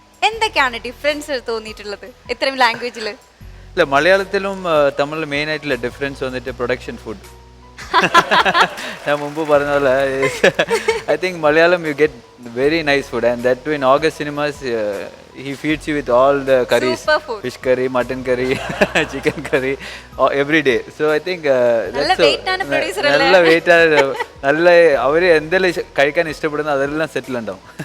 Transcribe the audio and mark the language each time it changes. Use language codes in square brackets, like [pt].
[ml] എന്തൊക്കെയാണ് ഡിഫറൻസ് തോന്നിയിട്ടുള്ളത് ഇത്രയും ലാംഗ്വേജിൽ? ഇല്ല, മലയാളത്തിലും തമിഴിലും മെയിൻ ആയിട്ടുള്ള ഡിഫറൻസ് വന്നിട്ട് പ്രൊഡക്ഷൻ ഫുഡ്. ഞാൻ മുമ്പ് പറഞ്ഞ പോലെ [en] I think Malayalam you get very nice food and that too in August cinemas he feeds you with all the curries, Super food. fish curry, mutton curry, chicken curry every day. So I think [ml] നല്ല weight ആണ് producer അല്ലേ? നല്ല wait ആണ്, നല്ല അവർ എന്തെല്ലാം കഴിക്കാൻ ഇഷ്ടപ്പെടുന്ന അതെല്ലാം സെറ്റിൽ ഉണ്ടാവും.